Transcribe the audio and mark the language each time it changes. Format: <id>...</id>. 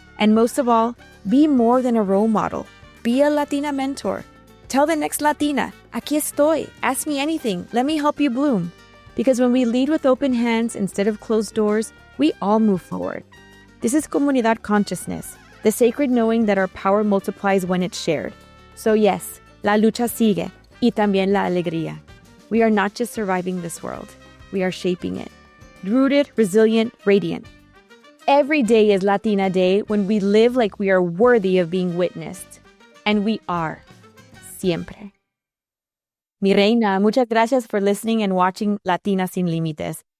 <en>And most of all, be more than a role model. Be a Latina mentor. Tell the next Latina,</en> <es>aquí estoy,</es> <en>ask me anything, let me help you bloom. Because when we lead with open hands instead of closed doors, we all move forward. This is comunidad consciousness, the sacred knowing that our power multiplies when it's shared.</en> <es>So yes, la lucha sigue, y también la alegría.</es> <en>We are not just surviving this world, we are shaping it. Rooted, resilient, radiant. Every day is Latina Day when we live like we are worthy of being witnessed. And we are. Siempre.</en> <es>Mi reina, muchas gracias</es> <en>for listening and watching Latina Sin Límites.</en>